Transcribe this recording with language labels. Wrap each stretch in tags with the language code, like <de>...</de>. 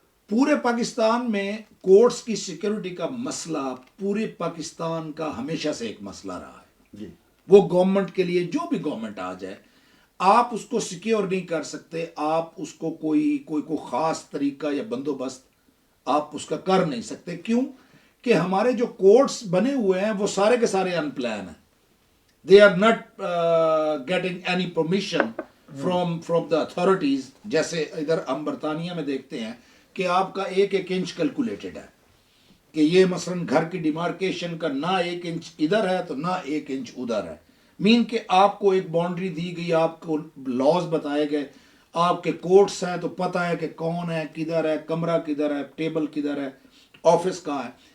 <ur>پورے پاکستان میں کورٹس کی سیکیورٹی کا مسئلہ پورے پاکستان کا ہمیشہ سے ایک مسئلہ رہا ہے. جی. وہ گورنمنٹ کے لیے، جو بھی گورنمنٹ آ جائے، آپ اس کو سیکیور نہیں کر سکتے، آپ اس کو کوئی خاص طریقہ یا بندوبست آپ اس کا کر نہیں سکتے. کیوں کہ ہمارے جو کورٹس بنے ہوئے ہیں وہ سارے کے سارے ان پلان ہیں.</ur> <en>They are not getting any permission from the authorities.</en> <ur>جیسے ادھر ہم برطانیہ میں دیکھتے ہیں کہ آپ کا ایک انچ کیلکولیٹڈ ہے، کہ یہ مثلا گھر کی ڈیمارکیشن کا نہ 1 انچ ادھر ہے تو نہ 1 انچ ادھر ہے. مین کہ آپ کو ایک باؤنڈری دی گئی، آپ کو لاز بتائے گئے، آپ کے کورٹس ہیں تو پتہ ہے کہ کون ہے، کدھر ہے، کمرہ کدھر ہے، ٹیبل کدھر ہے، آفس کہاں ہے.</ur>